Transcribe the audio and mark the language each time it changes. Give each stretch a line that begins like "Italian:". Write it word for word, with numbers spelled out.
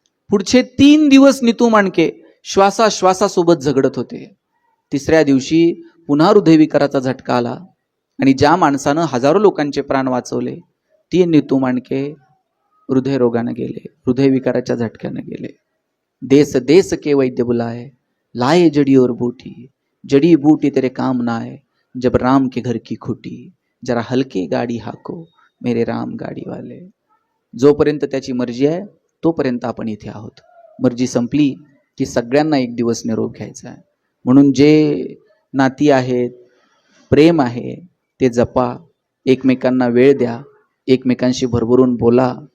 Marathi: पुढचे तीन दिवस नितू मांडके श्वासाश्वासासोबत झगडत होते. तिसऱ्या दिवशी पुन्हा हृदयविकाराचा झटका आला आणि ज्या माणसानं हजारो लोकांचे प्राण वाचवले ती नितू मांडके हृदयरोगानं गेले, हृदयविकाराच्या झटक्यानं गेले.
Hindi: देस देस के वैद्य बुलाए, लाए जडी और बूटी, जडी बूटी तेरे काम ना आए, जब राम के घर की खुटी, जरा हलकी गाडी हाको मेरे राम गाडीवाले.
Marathi: जोपर्यंत त्याची मर्जी आहे तोपर्यंत आपण इथे आहोत, मर्जी संपली की सगळ्यांना एक दिवस निरोप घ्यायचा आहे. म्हणून जे नाती आहेत, प्रेम आहे, ते जपा, एकमेकांना वेळ द्या, एकमेकांशी भरभरून बोला.